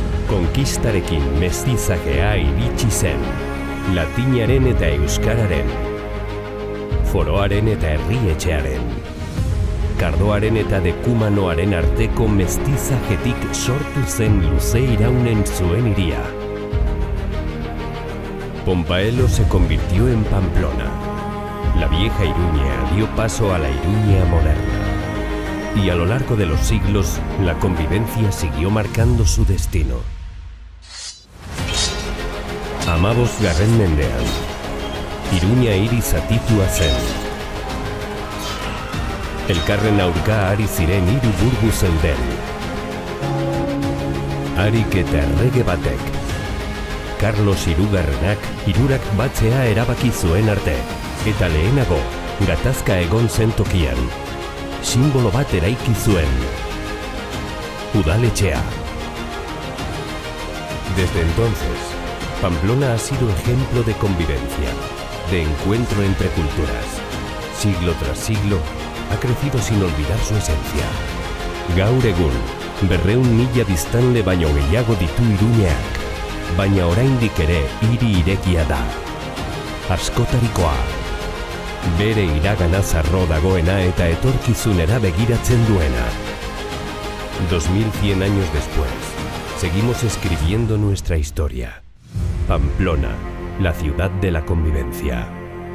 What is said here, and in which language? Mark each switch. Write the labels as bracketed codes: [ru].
[eu] Konkistarekin mestizajea iritsi zen, latinaren eta euskararen, foroaren eta herrietxearen, kardoaren eta dekumanoaren arteko mestizajetik sortu zen luze iraunen zuen hiria. [es] Pompaelo se convirtió en Pamplona. La vieja Iruña dio paso a la Iruña moderna. Y a lo largo de los siglos, la convivencia siguió marcando su destino. [eu] Hamabosgarren mendean, Iruña hiri zatitua zen. Elkarren aurka ari ziren hiru burgu zeuden. Harik eta errege batek, Carlos Hirugarrenak hirurak batzea erabaki zuen arte, eta lehenago, gatazka egon zen tokian, simbolo bat eraiki zuen, udaletxea. [es] Desde entonces, Pamplona ha sido ejemplo de convivencia, de encuentro entre culturas. Siglo tras siglo, ha crecido sin olvidar su esencia. [eu] Gaur egun, 200.000 biztanle baino gehiago ditu Iruñeak, baina oraindik ere hiri irekia da. Askotarikoa, bere iragana zarro dagoena eta etorkizunera begiratzen duena. [es] 2100 años después, seguimos escribiendo nuestra historia. Pamplona, la ciudad de la convivencia.